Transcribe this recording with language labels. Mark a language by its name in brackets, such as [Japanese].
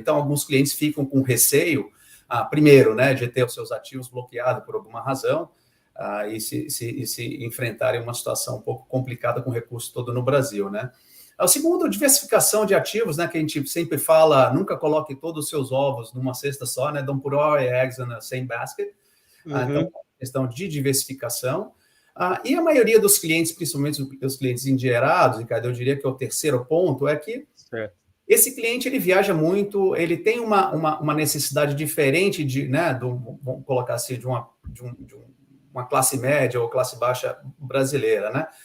[Portuguese] Então, alguns clientes ficam com receio, primeiro, né, de ter os seus ativos bloqueados por alguma razão, e se enfrentarem uma situação um pouco complicada com o recurso todo no Brasil, né? O segundo, diversificação de ativos, né, que a gente sempre fala, nunca coloque todos os seus ovos numa cesta só, né? [English] Don't put all your eggs in the same basket. [Portuguese] Então, questão de diversificação. E a maioria dos clientes, principalmente os clientes endinheirados, Ricardo, eu diria que é o terceiro ponto, é que esse cliente, ele viaja muito, ele tem uma necessidade diferente vamos colocar assim, de uma classe média ou classe baixa brasileira, né?